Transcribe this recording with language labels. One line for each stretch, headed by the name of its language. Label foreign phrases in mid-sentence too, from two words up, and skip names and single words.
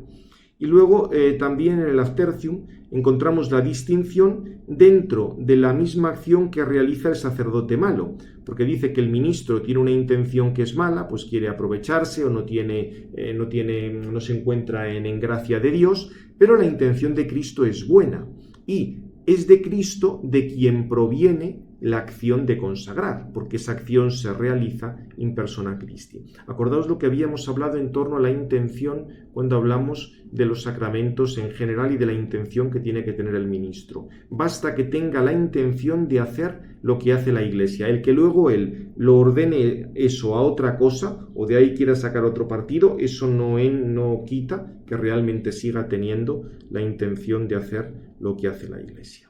Spanish: Y luego también en el Ad-Tertium encontramos la distinción dentro de la misma acción que realiza el sacerdote malo, porque dice que el ministro tiene una intención que es mala, pues quiere aprovecharse o no se encuentra en gracia de Dios, pero la intención de Cristo es buena y es de Cristo de quien proviene la acción de consagrar, porque esa acción se realiza
Latin: in persona Christi.
Spanish: Acordaos lo que habíamos hablado en torno a la intención cuando hablamos de los sacramentos en general y de la intención que tiene que tener el ministro. Basta que tenga la intención de hacer lo que hace la Iglesia. El que luego él lo ordene eso a otra cosa o de ahí quiera sacar otro partido, eso no quita que realmente siga teniendo la intención de hacer lo que hace la Iglesia.